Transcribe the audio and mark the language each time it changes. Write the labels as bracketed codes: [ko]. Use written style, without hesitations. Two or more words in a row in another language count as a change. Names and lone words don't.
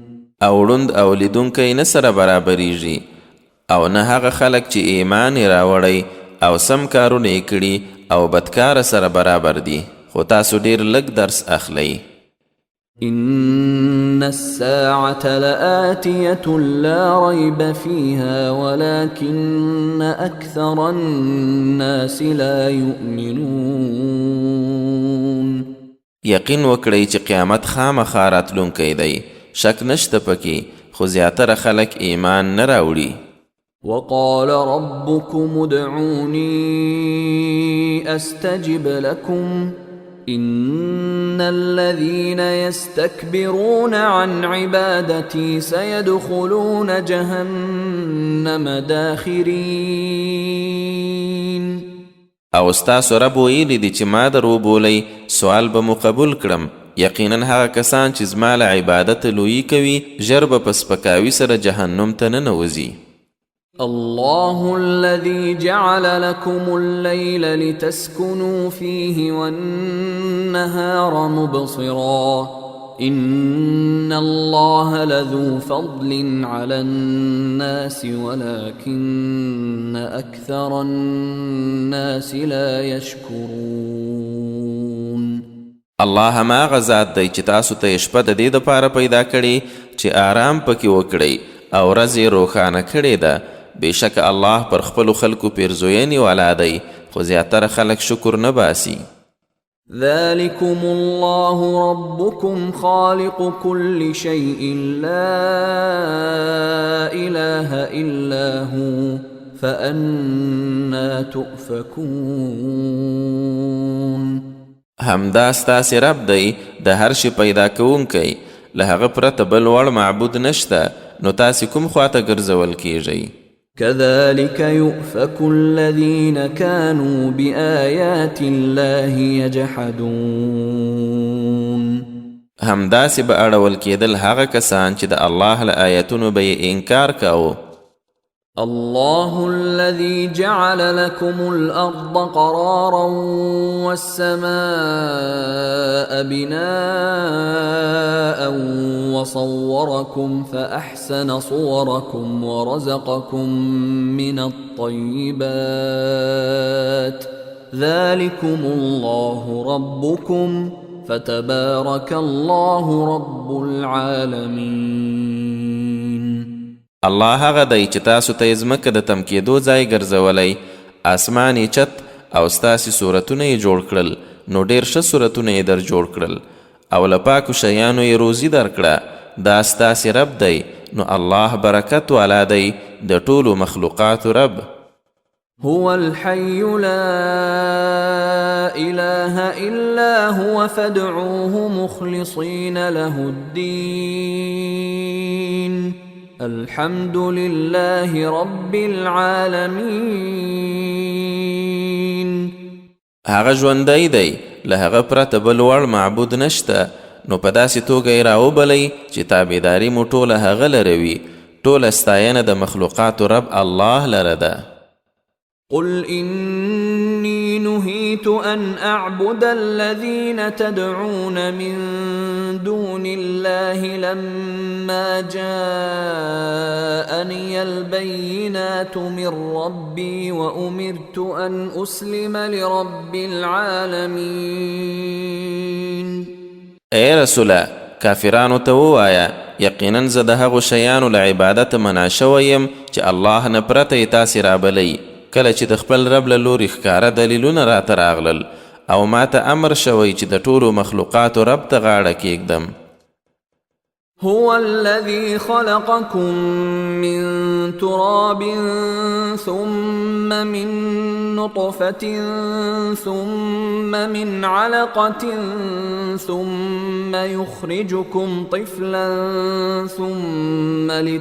[ps] او ړوند او لیدونکی نه سره برابریږي، او نه هغه خلک چې ایمان یې راوړی او سم کارونه یې کړي او بدکاره سره برابر دي، خو تاسو ډیر لږ درس اخلئ. [ar] إن الساعة لآتية لا ريب فيها ولكن أكثر الناس لا يؤمنون. [ps] یقین وکړئ چې قیامت خامخا راتلونکی دی، شک نشته پکې، خو زیاتره خلک ایمان نه راوړي. [ar] وقال ربكم ادعوني أستجب لكم إن الذين يستكبرون عن عبادتي سيدخلون جهنم داخرين. [ps] او ستاسو رب ویلی دی چې ما در وبولی سوال به مو قبول کړم، یقینا هغه کسان چې زما له عبادت لویی کوي ژر به په سپکاوي سره جهنم ته ننوځي. [ar] الله الذي جعل لكم الليل لتسكنوا فيه والنهار مبصرا إن الله لذو فضل على الناس ولكن أكثر الناس لا يشكرون. [ps] الله ما غزاد دی چې تاسو ته شپه د دې دپاره پیدا کړي چې آرام پکې وکړئ او ورځ یې روښانه کړې ده. بېشکه الله پر خپلو خلکو پیرزوینې والا دی، خو زیاتره خلک شکر نه باسي. [ar] ذلكم الله ربكم خالق كل شيء لا إله إلا هو فأنا تؤفكون. [ps] همدا ستاسې رب دی، د هر شي پیدا کوونکی، له هغه پرته بل وړ معبود نشته، نو تاسې کوم خواته ګرځول کیږئ؟ [ar] كذلك يؤفك الذين كانوا بآيات الله يجحدون. [ps] همداسې به اړول کېدل هغه کسان چې د الله له آیتونو به یې انکار کاوه. [ar] الله الذي جعل لكم الأرض قرارا والسماء بناء وصوركم فأحسن صوركم ورزقكم من الطيبات ذلكم الله ربكم فتبارك الله رب العالمين. [ps] الله هغه دی چې تاسو ته یې ځمکه د تم کېدو ځای ګرځولی، اسمان یې چت او ستاسې صورتونه یې جوړ کړل، نو ډېر ښه صورتونه یې در جوړ کړل، او له پاکو شیانو یې روزي درکړه. دا ستاسې رب دی، نو الله برکت والا دی، د ټولو مخلوقاتو رب. [ar] هو الحي لا إله إلا هو فادعوه مخلصين له الدين الحمد لله رب العالمين. [ps] هغه ژوندی دی، له هغه پرته بل وړ معبود نشته، نو په داسې توګه یې راوبلی چې تابعداري مو ټوله هغه لره وي. ټوله ستاینه د مخلوقاتو رب الله لره ده. [ar] قل إني نهيت أن أعبد الذين تدعون من دون الله لما جاءني البينات من ربي وأمرت أن أسلم لرب العالمين. [ps] اے رسوله، کافرانو ته ووایه یقینا زه د هغو شیانو له عبادت منع شوی یم چې الله نه پرته یې تاسې رابلی، کله چې د خپل رب له لورې ښکاره دلیلونه راته راغلل او ما ته امر شوی چې د ټولو مخلوقاتو رب ته غاړه کیږدم. [ar] هو الذي خلقكم من تراب ثم من نطفة ثم من علقة ثم يخرجكم طفلا ثم